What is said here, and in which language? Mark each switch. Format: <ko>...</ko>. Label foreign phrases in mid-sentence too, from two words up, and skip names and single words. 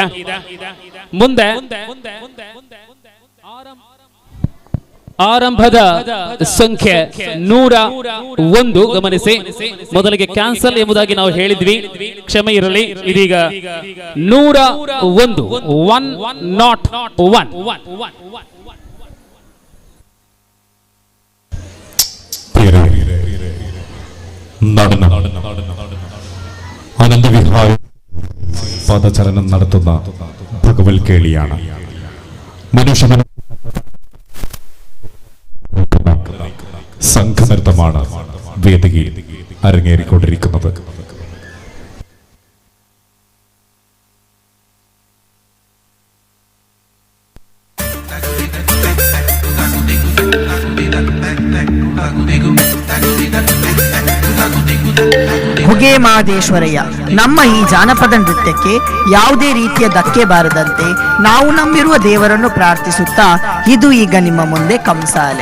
<kn>ಮುಂದೆ ಆರಂಭದ ಸಂಖ್ಯೆ 101 ಗಮನಿಸಿ. ಮೊದಲಿಗೆ ಕ್ಯಾನ್ಸಲ್ ಎಂಬುದಾಗಿ ನಾವು ಹೇಳಿದ್ವಿ, ಕ್ಷಮೆ ಇರಲಿ. ಇದೀಗ 101 101.</kn> <ml>നടന ആനന്ദവിഹായ പദചലനം നടത്തുന്ന ഭഗവൽ കേളിയാണ്. മനുഷ്യ സംഘനൃത്തമാണ് വേദികയിൽ അരങ്ങേറിക്കൊണ്ടിരിക്കുന്നത്.</ml> <kn>ಹುಗೆ ಮಹದೇಶ್ವರಯ್ಯ, ನಮ್ಮ ಈ ಜಾನಪದ ನೃತ್ಯಕ್ಕೆ ಯಾವುದೇ ರೀತಿಯ ಧಕ್ಕೆ ಬಾರದಂತೆ ನಾವು ನಂಬಿರುವ ದೇವರನ್ನು ಪ್ರಾರ್ಥಿಸುತ್ತಾ ಇದು ಈಗ ನಿಮ್ಮ ಮುಂದೆ ಕಂಸಾಲೆ.</kn>